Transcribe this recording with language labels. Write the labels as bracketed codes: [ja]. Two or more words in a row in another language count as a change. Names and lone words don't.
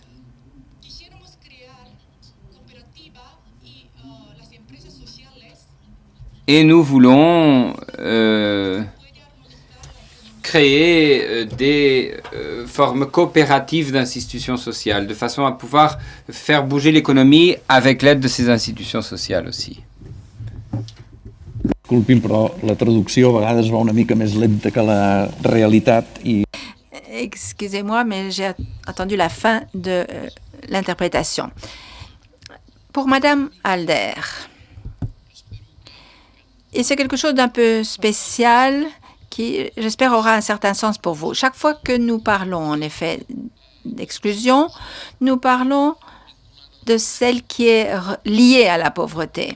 [fr] Et nous voulons créer des formes coopératives d'institutions sociales, de façon à pouvoir faire bouger l'économie avec l'aide de ces institutions sociales aussi. [ca] Disculpin, però la traducció a vegades va una mica més lenta que la realitat i... [fr] Excusez-moi, mais j'ai attendu la fin de l'interprétation. Pour Madame Alder, et c'est quelque chose d'un peu spécial qui, j'espère, aura un certain sens pour vous. Chaque fois que nous parlons, en effet, d'exclusion, nous parlons de celle qui est liée à la pauvreté.